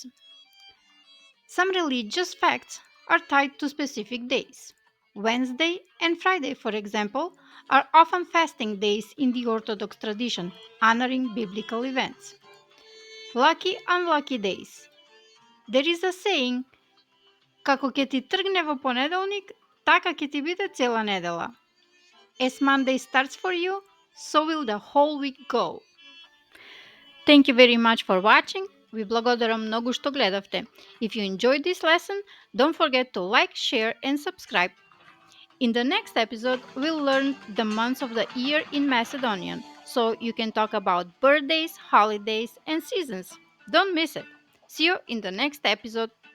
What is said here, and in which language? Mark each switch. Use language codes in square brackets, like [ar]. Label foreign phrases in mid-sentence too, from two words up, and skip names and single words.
[en] Some religious facts are tied to specific days. Wednesday and Friday, for example, are often fasting days in the Orthodox tradition, honoring biblical events. Lucky unlucky days. There is a saying, [mk] како ќе ти тргне во понеделник, така ќе ти биде цела недела. [en] As Monday starts for you, so will the whole week go. Thank you very much for watching. [mk] Ви благодарам многу што гледавте. [en] If you enjoyed this lesson, don't forget to like, share and subscribe. In the next episode, we'll learn the months of the year in Macedonian, so you can talk about birthdays, holidays and seasons. Don't miss it. See you in the next episode.